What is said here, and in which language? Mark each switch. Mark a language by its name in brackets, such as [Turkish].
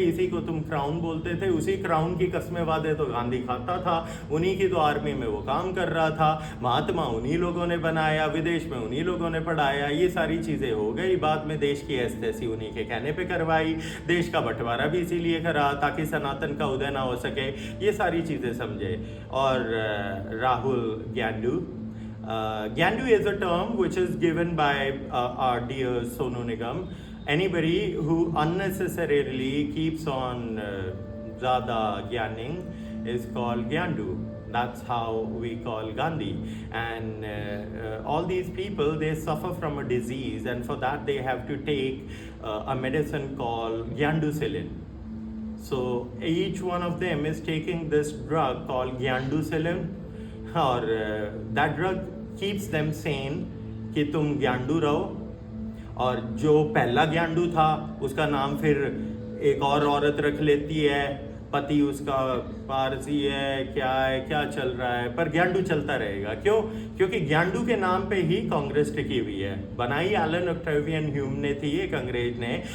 [Hindi] इसी को तुम क्राउन बोलते थे। उसी क्राउन की कस्में वादे तो गांधी खाता था। उन्हीं की तो आर्मी में वो काम कर रहा था। महात्मा उन्हीं लोगों ने बनाया, विदेश में उन्हीं लोगों ने पढ़ाया। ये सारी चीज़ें हो गई। बाद में देश की ऐसी उन्हीं के कहने पे करवाई। देश का बंटवारा भी इसीलिए करा ताकि सनातन का उदय ना हो सके। ये सारी चीज़ें समझे। [English] और Rahul Gyandu, Gyandu is a term which is given by our dear Sonu Nigam. Anybody who unnecessarily keeps on Zada Gyaning is called Gyandu. That's how we call Gandhi. And all these people, they suffer from a disease, and for that they have to take a medicine called Gyanducillin. So each one of them is taking this drug called Gyanducillin, और that drug keeps them sane [Hindi] कि तुम ज्ञांडू रहो। और जो पहला ज्ञांडू था उसका नाम फिर एक और औरत रख लेती है, पति उसका पारसी है, क्या चल रहा है, पर ज्ञांडू चलता रहेगा। क्यों? क्योंकि ज्ञांडू के नाम पे ही कांग्रेस टिकी हुई है। बनाई एलन ऑक्टेवियन ह्यूम ने थी, एक अंग्रेज ने।